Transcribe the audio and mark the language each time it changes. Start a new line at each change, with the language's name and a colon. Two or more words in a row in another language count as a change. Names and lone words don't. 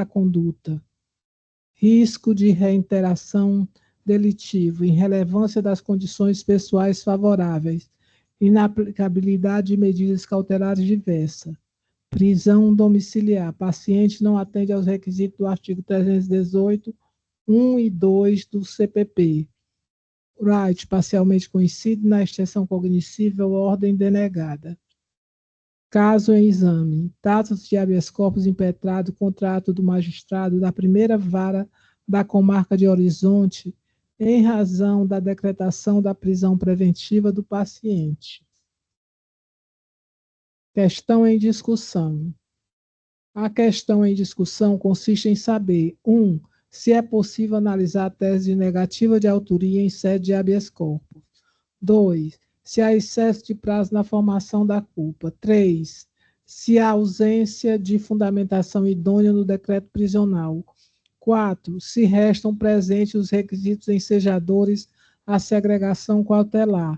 Portuguese: conduta, risco de reiteração delitivo, irrelevância das condições pessoais favoráveis, inaplicabilidade de medidas cautelares diversas, prisão domiciliar, paciente não atende aos requisitos do artigo 318, 1 e 2 do CPP, right parcialmente conhecido na extensão cognoscível, ordem denegada. Caso em exame, dados de
Latin: habeas corpus
Portuguese: impetrado, contrato do magistrado da primeira vara da comarca de Horizonte, em razão da decretação da prisão preventiva do paciente. Questão em discussão. A questão em discussão consiste em saber: 1. Se é possível analisar a tese de negativa de autoria em sede de
Latin: habeas corpus.
Portuguese: 2. Se há excesso de prazo na formação da culpa. 3. Se há ausência de fundamentação idônea no decreto prisional. 4. Se restam presentes os requisitos ensejadores à segregação cautelar.